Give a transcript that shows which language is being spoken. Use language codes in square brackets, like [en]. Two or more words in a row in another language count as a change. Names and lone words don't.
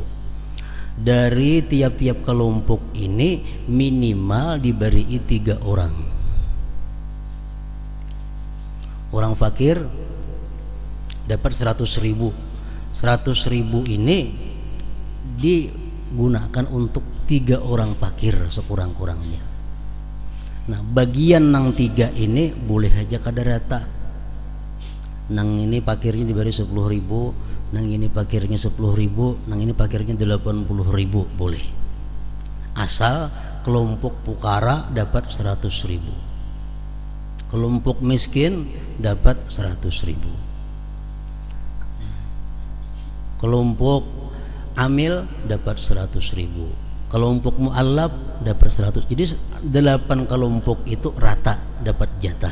[id] Dari tiap-tiap kelompok ini minimal diberi 3 orang. Orang fakir dapat 100.000. 100.000 ini digunakan untuk 3 orang fakir sekurang-kurangnya. [bjn] Nah, bagian nang 3 ini boleh aja kada rata. Nang ini fakirnya diberi 10.000, nang ini fakirnya 10.000, nang ini fakirnya 80.000, boleh. [id] Asal kelompok fuqara dapat 100.000. Kelompok miskin dapat 100.000. Kelompok amil dapat 100.000. Kelompok mu'allaf dapat 100. Jadi 8 kelompok itu rata dapat jatah.